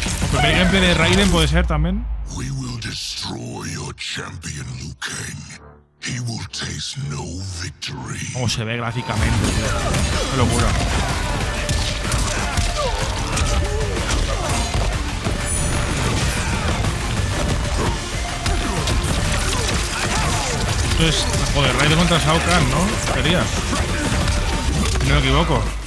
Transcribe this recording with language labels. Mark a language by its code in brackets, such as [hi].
[es] El primer gameplay de Raiden puede ser también. [en] We will destroy your champion, Liu Kang. He will taste no victory. [es] Cómo se ve gráficamente, tío. Qué locura. Esto es, joder, Raiden contra Shao Kahn, ¿no? Sería. Si no me equivoco.